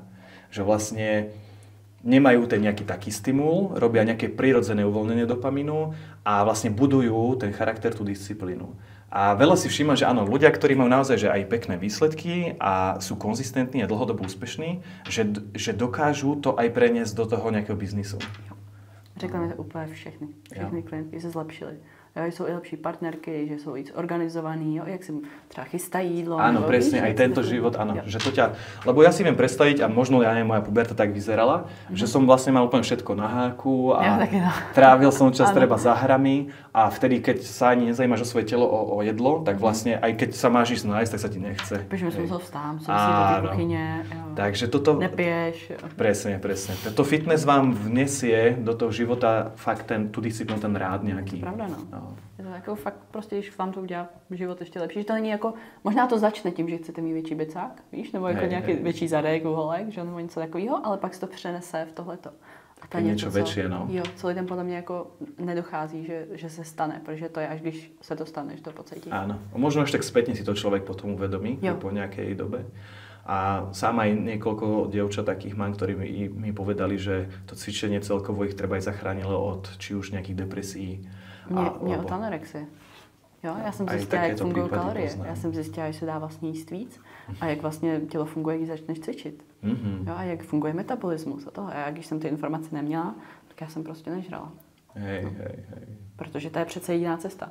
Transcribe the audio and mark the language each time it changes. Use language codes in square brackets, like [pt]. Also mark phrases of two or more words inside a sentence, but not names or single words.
[sk] Že vlastne nemajú ten nejaký taký stimul, robia nejaké prirodzené uvoľnenie dopamínu a vlastne budujú ten charakter, tú disciplínu. A veľa si všímam, že áno, ľudia, ktorí majú naozaj že aj pekné výsledky a sú konzistentní a dlhodobo úspešní, že dokážu to aj preniesť do toho nejakého biznisu. [cs] Řekla mi to úplně všechny klientky se zlepšily. Jo, jsou i lepší partnerky, že jsou víc organizovaní, jo, jak si třeba chystají jídlo. [sk] Áno, presne, aj tento život, áno. Že to ťa, lebo ja si viem predstaviť, a možno ja neviem, moja puberta tak vyzerala, že som vlastne mal úplne všetko na háku a trávil som čas treba za hrami a vtedy, keď sa ani nezajímaš o svoje telo, o jedlo, tak vlastne aj keď sa máš ísť nájsť, tak sa ti nechce. Protože som musel vstám, som si do tej kuchyne, takže toto... Nepiješ. Presne. Toto fitness vám vnesie do toho života fakt tú disciplínu, ten rád nejaký. Pravda, no. [cs] Je to jako fakt prostě, když vám to udělá život ještě lepší, že to není jako, možná to začne tím, že chcete mít větší becák, víš, nebo jako nějaký větší zadek, uholek, že nebo něco takového, ale pak se to přenese v tohleto. A to je něco, větší, no. Jo, co lidem podle mě jako nedochází, že se stane, protože to je až když se to stane, že to pocítí. [sk] Áno, možno až tak spätne si to človek potom uvedomí po nejakej dobe. A sám aj niekoľko dievčat takých mám, ktorí mi povedali, že to cvičenie celkovo ich treba aj zachránilo od či už nejakých depresí. [cs] Mě od anorexie. Jo, já jsem zjistila, jak fungují kalorie. Já jsem zjistila, že se dá vlastně jíst víc a jak vlastně tělo funguje, když začneš cvičit. Jo, a jak funguje metabolismus a tohle. A když jsem ty informace neměla, tak já jsem prostě nežrala. [sk] Hej. [cs] Protože to je přece jediná cesta.